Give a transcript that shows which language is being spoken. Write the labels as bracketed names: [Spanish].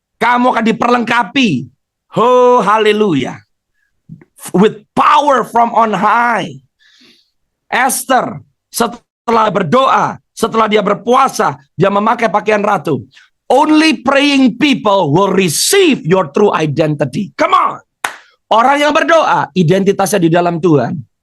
[Indonesian] Kamu akan diperlengkapi. Oh, haleluya. [English] With power from on high. [Indonesian] Esther setelah berdoa, setelah dia berpuasa, dia memakai pakaian ratu. [English] Only praying people will receive your true identity. Come on. [Indonesian] Orang yang berdoa, identitasnya di dalam Tuhan.